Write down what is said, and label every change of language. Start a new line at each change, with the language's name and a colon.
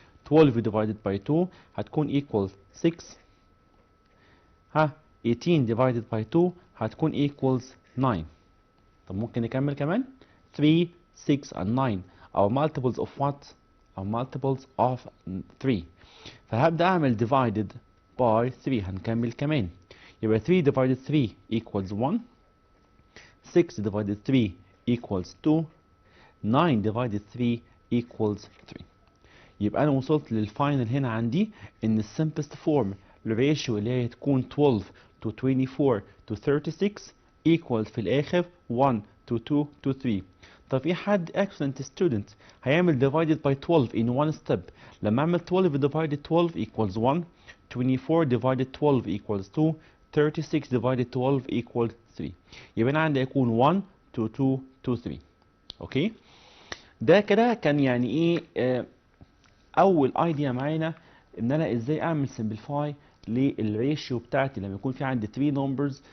English: 12 divided by 2 هتكون equals 6. 18 divided by 2 هتكون equals 9.
Arabic: طب ممكن نكمل كمان.
English: 3 6 and 9 are multiples of what؟ are multiples of 3.
Arabic: فهبدأ أعمل
English: divided by 3.
Arabic: هنكمل كمان.
English: يبقى 3 divided 3 equals 1. 6 divided 3 equals 2. 9 divided 3 equals 3.
Arabic: يبقى أنا وصلت للفاينل هنا عندي إن السمبلست فورم الريشيو اللي هي تكون
English: 12 to 24 to 36 equals
Arabic: في الآخر 1 to 2 to 3. طب في حد
English: excellent student هيعمل divided by 12 in one step. لما أعمل 12 divided 12 equals 1. 24 divided 12 equals 2. 36 divided 12 equals 3.
Arabic: يبقى أنا عندي يكون 1 to 2 to 3. أوكي. ده كده كان يعني إيه أول ايديا معانا إن أنا إزاي أعمل
English: simplify
Arabic: للريشيو بتاعتي لما يكون في عندي 3 numbers.